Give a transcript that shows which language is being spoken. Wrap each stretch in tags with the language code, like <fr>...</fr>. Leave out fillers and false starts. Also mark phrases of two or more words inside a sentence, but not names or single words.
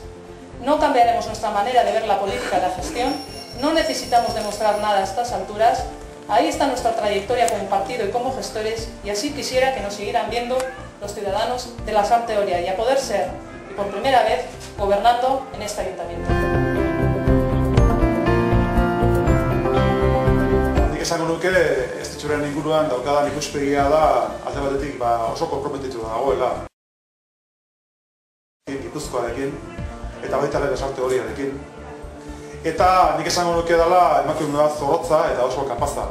<es>No cambiaremos nuestra manera de ver la política y la gestión, no necesitamos demostrar nada a estas alturas, ahí está nuestra trayectoria como partido y como gestores, y así quisiera que nos siguieran viendo los ciudadanos de Lasarte Oria y a poder ser, y por primera vez, gobernando en este ayuntamiento.</es> <eu>Nik esango nuke, ez ditxuren inguruan daukadan ikuspegia da, alde batetik oso konprometitu dagoela. Gipuzkoarekin, eta baita ere Lasarte Oriarekin. Eta nik esango nuke dela emakume bat zorrotza eta oso kapaza.</eu>